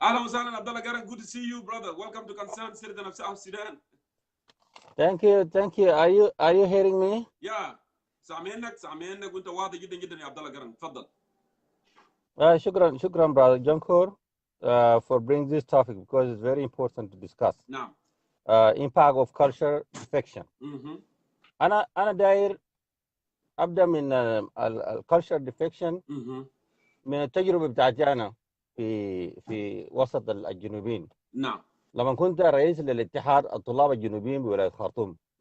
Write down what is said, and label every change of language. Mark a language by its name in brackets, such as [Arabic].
[Arabic] أهلا وسهلا [English] عبد الله قرن, good to see you brother. Welcome to Concerned Citizen of South Sudan. Thank you. Are you hearing me? Yeah. [Arabic] سامعينك وانت واضح جدا يا عبد الله قرن. تفضل. [English] شكرا brother Jongkor for bringing this topic, because it's very important to discuss. [Arabic] نعم. [English] Impact of culture defection. [Arabic] أنا داير أبدأ من الculture defection من التجربة بتاعتي أنا في وسط الجنوبيين. نعم. لما كنت رئيس للاتحاد الطلاب الجنوبيين بولاية خرطوم.